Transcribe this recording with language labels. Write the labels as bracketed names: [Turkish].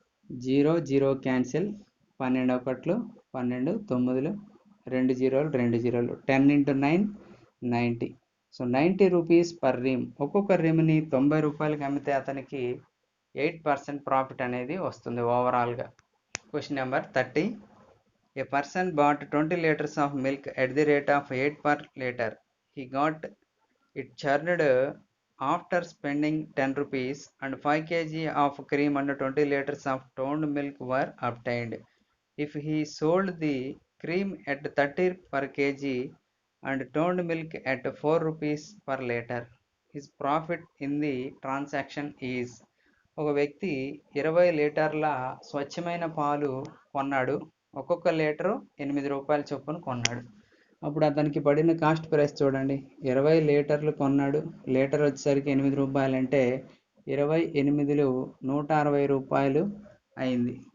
[Telugu] 0 0 cancel, 12 ఒకట్లు 12, 9, 2 జీరోలు 2 జీరోలు, 10 × 9 90. [English] So 90 rupees per ream. [Telugu] ఒక్కొక్క రీమ్ని 90 రూపాయలకి అమ్మితే అతనికి 8% ప్రాఫిట్ అనేది వస్తుంది ఓవరాల్గా. [English] Question number 30. A person bought 20 liters of milk at the rate of 8 per liter. He got it churned after spending 10 rupees and 5 kg of cream and 20 liters of toned milk were obtained. If he sold the cream at 30 per kg and toned milk at 4 rupees per liter, his profit in the transaction is. [Telugu] ఒక వ్యక్తి 20 లీటర్ల స్వచ్ఛమైన పాలు కొన్నాడు. ఒక్కొక్క litre 8 రూపాయల చొప్పున కొన్నాడు. అప్పుడు అతనికి పడిన కాస్ట్ ప్రైస్ చూడండి. 20 లీటర్లు కొన్నాడు, లీటర్ వచ్చేసరికి 8 రూపాయలు అంటే 28 160 రూపాయలు అయింది.